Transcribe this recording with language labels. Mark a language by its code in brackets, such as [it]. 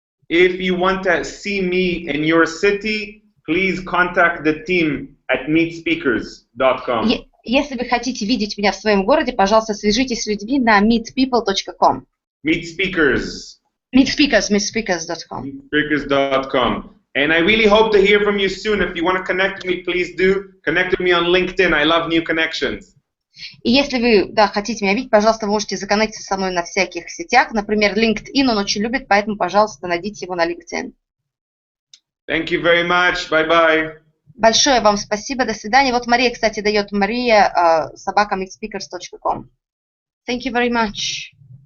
[en] If you want to see me in your city, please contact the team at meetspeakers.com. [ru] Если вы хотите видеть меня в своем городе, пожалуйста, свяжитесь с людьми на meetpeople.com. [en] Meetspeakers. Meetspeakers.com. Meetspeakers.com. And I really hope to hear from you soon. If you want to connect with me, please do. Connect with me on LinkedIn. I love new connections. [ru] И если вы, хотите меня видеть, пожалуйста, можете законнектиться со мной на всяких сетях. Например, LinkedIn он очень любит, поэтому, пожалуйста, найдите его на LinkedIn. [en] Thank you very much. Bye-bye. [ru] Большое вам спасибо. До свидания. Вот Мария, кстати, дает Мария @meetspeakers.com. [en] Thank you very much.